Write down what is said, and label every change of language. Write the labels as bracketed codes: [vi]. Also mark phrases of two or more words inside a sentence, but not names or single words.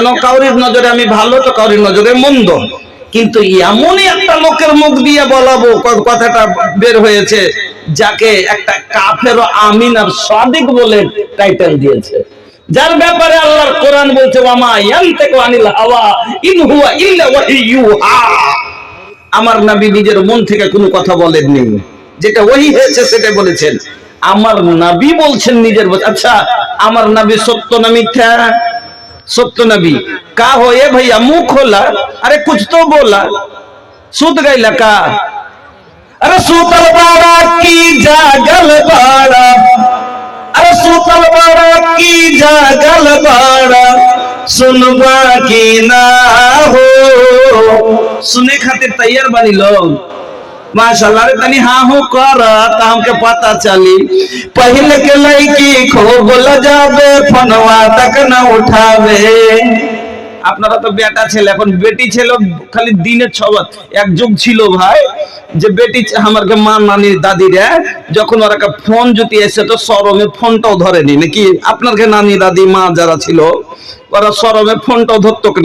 [bn] কাউরির নজরে আমি ভালো, তো কাউরির নজরে মন্দ। কিন্তু এমনই একটা লোকের মুখ দিয়ে বলাবো, কথাটা বের হয়েছে, যাকে একটা কাফের আমিন আর সাদিক বলে টাইটেল দিয়েছে, যার ব্যাপারে আল্লাহর কোরআন বলছে [ar] وما ينطق عن الهوى إن هو إلا وحي يوحى. [bn] আমার নবী নিজের মন থেকে কোনো কথা বলেননি, যেটা ওহী হয়েছে সেটা বলেছেন। আমার নবী বলছেন নিজের। আচ্ছা, আমার নবী সত্য না মিথ্যা? [bho] सत्य नबी का हो ये भैया, मुंह खोला, अरे कुछ तो बोला। सूत गई लका, अरे सूतल बाड़ा की जागल बाड़ा, अरे सूतल बाड़ा की जागल बाड़ा, सुनबा की ना हो। सुने खातिर तैयार बनी लोग, माशाल्लाह। रे तनी हाँ हो कर, हमके पता चली। पहले के लड़की खूब लजाबे, फोनवा तक न उठावे। [bn] আপনারা তো বেটা ছেলে, এখন বেটি ছেলে খালি দিনে 6 বার। এক যুগ ছিল ভাই, যে বেটি আমারকে মা নানি দাদিরা যখন ওরা ফোন যদি এসে, তো শরমে ফোনটাও ধরেনি নাকি? আপনার নানি দাদি মা যারা ছিল, ওরা শরমে ফোনটাও ধরতো না।